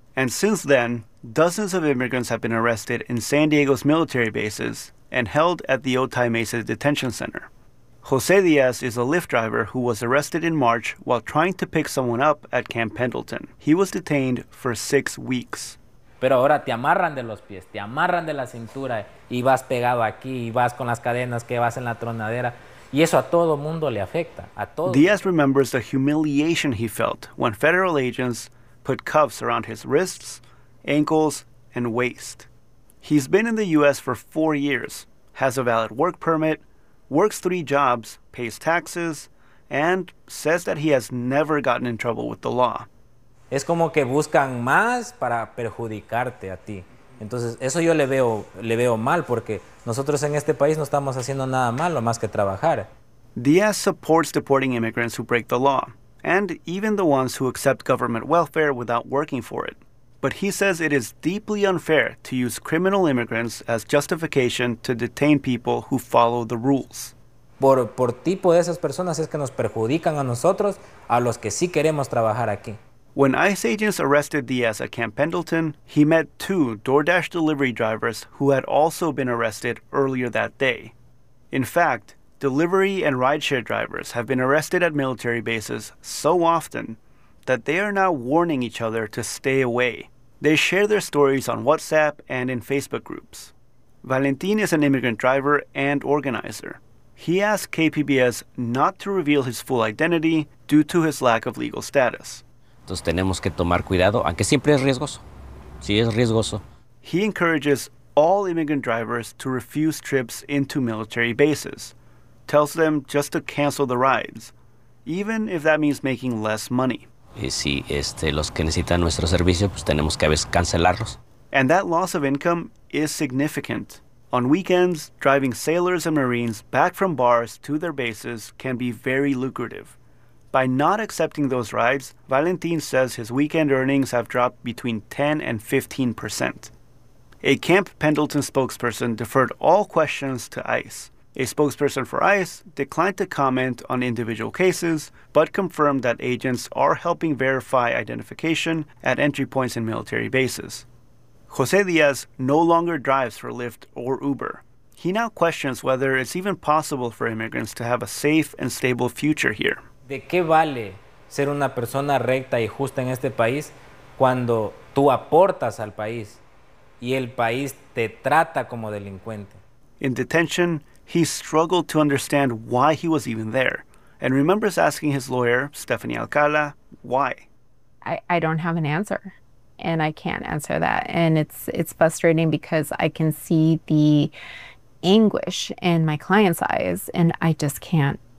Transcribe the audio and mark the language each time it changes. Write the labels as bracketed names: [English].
[English] And since then, dozens of immigrants have been arrested in San Diego's military bases and held at the Otay Mesa Detention Center. Jose Diaz is a Lyft driver who was arrested in March while trying to pick someone up at Camp Pendleton. He was detained for 6 weeks. [Spanish] Pero ahora te amarran de los pies, te amarran de la cintura y vas pegado aquí y vas con las cadenas que vas en la tronadera. Y eso a todo mundo le afecta, a todo. [English] Diaz remembers the humiliation he felt when federal agents put cuffs around his wrists, ankles, and waist. He's been in the U.S. for 4 years, has a valid work permit, works 3 jobs, pays taxes, and says that he has never gotten in trouble with the law. [Spanish] Es como que buscan más para perjudicarte a ti. Entonces, eso yo le veo mal porque nosotros en este país no estamos haciendo nada malo más que trabajar. [English] Diaz supports deporting immigrants who break the law, and even the ones who accept government welfare without working for it. But he says it is deeply unfair to use criminal immigrants as justification to detain people who follow the rules. [Spanish] Por tipo de esas personas es que nos perjudican a nosotros, a los que sí queremos trabajar aquí. [English] When ICE agents arrested Diaz at Camp Pendleton, he met two DoorDash delivery drivers who had also been arrested earlier that day. In fact, delivery and rideshare drivers have been arrested at military bases so often that they are now warning each other to stay away. They share their stories on WhatsApp and in Facebook groups. Valentin is an immigrant driver and organizer. He asked KPBS not to reveal his full identity due to his lack of legal status. [Spanish] Entonces tenemos que tomar cuidado, aunque siempre es riesgoso. Sí, es riesgoso. [English] He encourages all immigrant drivers to refuse trips into military bases, tells them just to cancel the rides, even if that means making less money. [Spanish] Y si los que necesitan nuestro servicio, pues tenemos que a veces cancelarlos. [English] And that loss of income is significant. On weekends, driving sailors and Marines back from bars to their bases can be very lucrative. By not accepting those rides, Valentin says his weekend earnings have dropped between 10 and 15%. A Camp Pendleton spokesperson deferred all questions to ICE. A spokesperson for ICE declined to comment on individual cases, but confirmed that agents are helping verify identification at entry points in military bases. Jose Diaz no longer drives for Lyft or Uber. He now questions whether it's even possible for immigrants to have a safe and stable future here. [Spanish] ¿De qué vale ser una persona recta y justa en este país cuando tú aportas al país y el país te trata como delincuente? [English] In detention, he struggled to understand why he was even there and remembers asking his lawyer, Stephanie Alcala, why. I don't have an answer, and I can't answer that. And it's frustrating because I can see the anguish in my client's eyes, and I just can't.